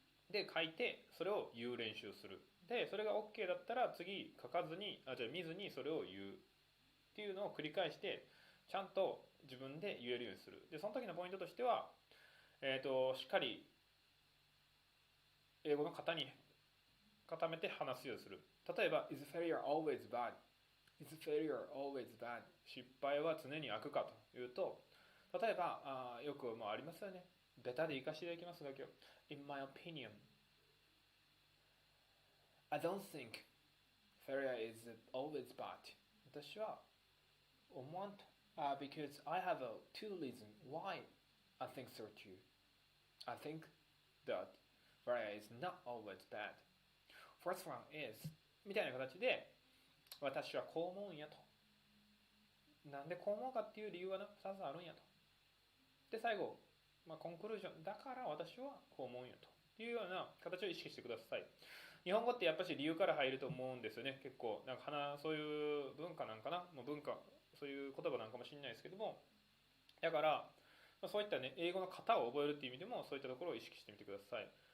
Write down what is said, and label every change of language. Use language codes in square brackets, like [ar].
[ja] で書いてそれを言う練習する。でそれが OK だったら次書かずに見ずにそれを言うっていうのを繰り返してちゃんと自分で言えるようにする。でその時のポイントとしては、しっかり英語の型に固めて話すようにする。 [en] 例えば Is failure always bad? Is failure always bad? [ja] 失敗は常に悪かというと、例えばよくもありますよね。ベタで生かしていただきますが、今日 [en] In my opinion I don't think failure is always bad. [ja] 私は思わんと。 [en] Because I have two reasons why I think so too. I think that failure is not always bad. First one is [ja] みたいな形で私はこう思うんやと。なんでこう思うかっていう理由は2つあるんやと。で最後、コンクルージョンだから私はこう思うんやというような形を意識してください。日本語ってやっぱり理由から入ると思うんですよね。結構なんかそういう文化なんかな、文化そういう言葉なんかもしれないですけども、だからそういったね英語の型を覚えるっていう意味でもそういったところを意識してみてください。